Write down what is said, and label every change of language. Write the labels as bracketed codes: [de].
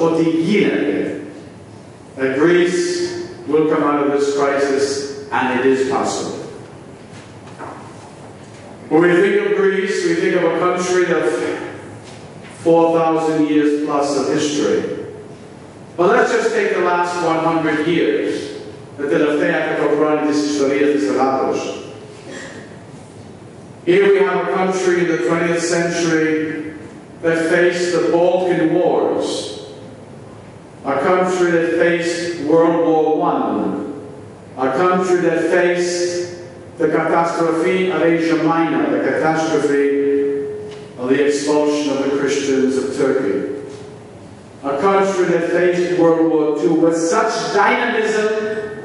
[el] Ότι γίνεται. [en] That Greece will come out of this crisis, and it is possible. When we think of Greece, we think of a country of 4,000 years plus of history. But let's just take the last 100 years. [el] The τελευταία 100 χρόνια της ιστορίας της Ελλάδος. [en] Here we have a country in the 20th century that faced the Balkan Wars, a country that faced World War I, a country that faced the catastrophe of Asia Minor, the catastrophe of the expulsion of the Christians of Turkey, a country that faced World War II with such dynamism